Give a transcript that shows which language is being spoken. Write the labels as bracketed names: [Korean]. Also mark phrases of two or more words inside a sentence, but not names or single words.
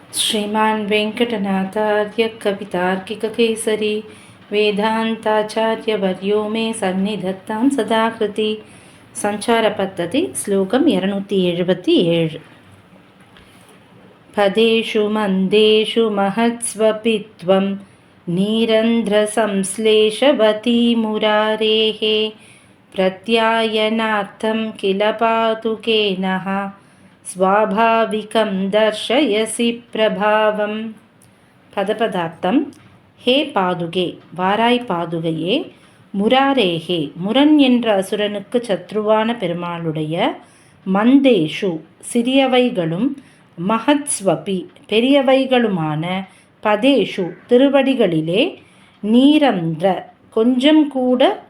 [Sanskrit] श्रीमान् वेङ्कटनाथार्य कवितार्किककेसरी वेदान्ताचार्यवर्यो मे सन्निधत्तां सदा कृति सञ्चारपद्धति श्लोकं 277 पदेषु मन्देषु महत्स्वपि त्वं नीरन्ध्रसंश्लेषवती मुरारेः प्रत्यायनार्थं किल पातुके नः स्वाभाविकं दर्शयसि प्रभावं. [Tamil] பதபதார்த்தம். [Sanskrit] हे पादुके, [Tamil] வாராய் பாதுகையே, முராரேஹே, முரன் என்ற அசுரனுக்கு சத்ருவான பெருமாளுடைய, மந்தேஷு சிறியவைகளும், மகத்ஸ்வபி பெரியவைகளுமான, பதேஷு திருவடிகளிலே, நீரந்திர கொஞ்சம் கூட